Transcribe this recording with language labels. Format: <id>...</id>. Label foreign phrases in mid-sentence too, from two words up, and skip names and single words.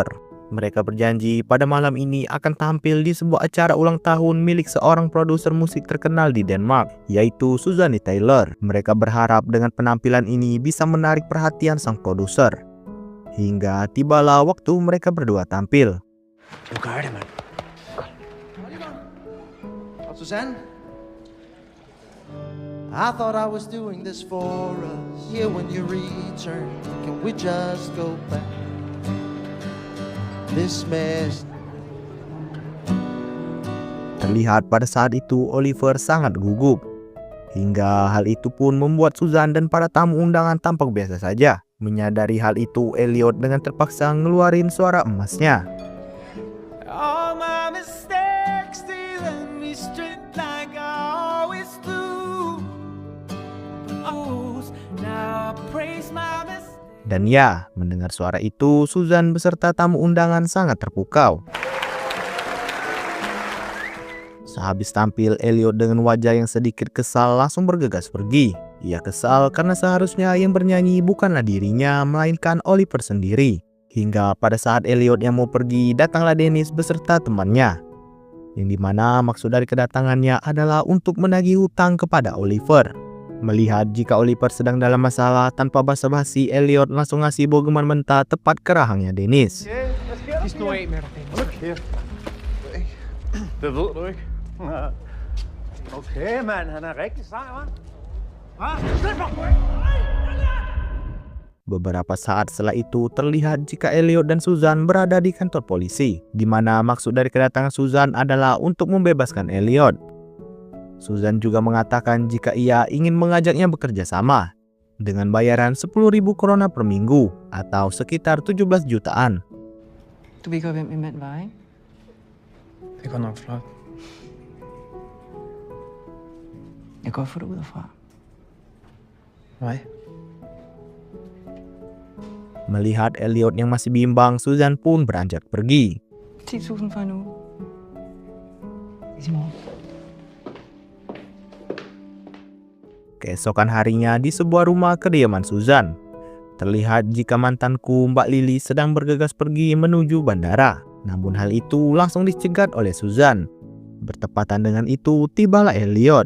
<id>Mereka berjanji pada malam ini akan tampil di sebuah acara ulang tahun milik seorang produser musik terkenal di Denmark, yaitu Susanne Tyler. Mereka berharap dengan penampilan ini bisa menarik perhatian sang produser. Hingga tibalah waktu mereka berdua tampil.</id> <da>Du gør det, mand. Og Susanne?</da> <en>I thought I was doing this for us. Yeah, when you return, can we just go back? This mess.</en> <id>Terlihat pada saat itu Oliver sangat gugup. Hingga hal itu pun membuat Susan dan para tamu undangan tampak biasa saja. Menyadari hal itu, Elliot dengan terpaksa ngeluarin suara emasnya.</id> <en>All my mistakes, they let me straight like I always do. Oh, now I praise my mistakes.</en> <id>Dan ya, mendengar suara itu, Susan beserta tamu undangan sangat terpukau. Sehabis tampil, Elliot dengan wajah yang sedikit kesal langsung bergegas pergi. Ia kesal karena seharusnya yang bernyanyi bukanlah dirinya, melainkan Oliver sendiri. Hingga pada saat Elliot yang mau pergi, datanglah Dennis beserta temannya. Yang dimana maksud dari kedatangannya adalah untuk menagih hutang kepada Oliver. Melihat jika Oliver sedang dalam masalah, tanpa basa-basi, Elliot langsung ngasih bogeman mentah tepat ke rahangnya Dennis.</id> <da>Hist nu af med dig, Dennis. Det ved du ikke. Okay, mand. Han er rigtig sej, hva'?</da> <id>Beberapa saat setelah itu terlihat jika Elliot dan Susan berada di kantor polisi, di mana maksud dari kedatangan Susan adalah untuk membebaskan Elliot. Susan juga mengatakan jika ia ingin mengajaknya bekerja sama dengan bayaran 10.000 krona per minggu atau sekitar 17 jutaan.</id> <da>Du ved godt, hvem min mand var, ikke? Det går nok flot. Jeg kan godt få dig ud herfra. Nej.</da> <id>Melihat Elliot yang masih bimbang, Susan pun beranjak pergi.</id> <da>10.000 for en uge. Ses i morgen.</da> <id>Keesokan harinya di sebuah rumah kediaman Susan, terlihat jika mantanku Mbak Lily sedang bergegas pergi menuju bandara. Namun hal itu langsung dicegat oleh Susan. Bertepatan dengan itu tibalah Elliot.</id>